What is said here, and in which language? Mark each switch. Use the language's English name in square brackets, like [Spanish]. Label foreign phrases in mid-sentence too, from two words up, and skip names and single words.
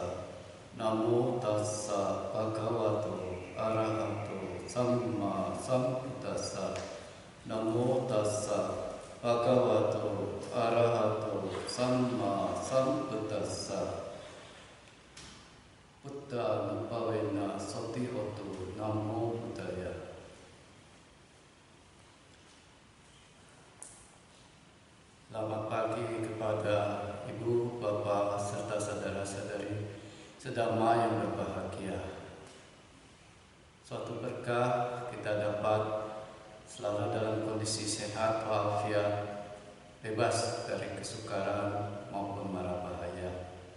[Pali] Namo tassa bhagavato arahato samma sambuddhassa. Namo tassa bhagavato arahato samma sambuddhassa. Buddha nupawena sotihotu. Namo Buddhaya. [Indonesian] Selamat pagi kepada ibu, bapak, serta saudara-saudari sedama yang berbahagia. Suatu berkah kita dapat selalu dalam kondisi sehat walafiat, bebas dari kesukaran maupun mara bahaya.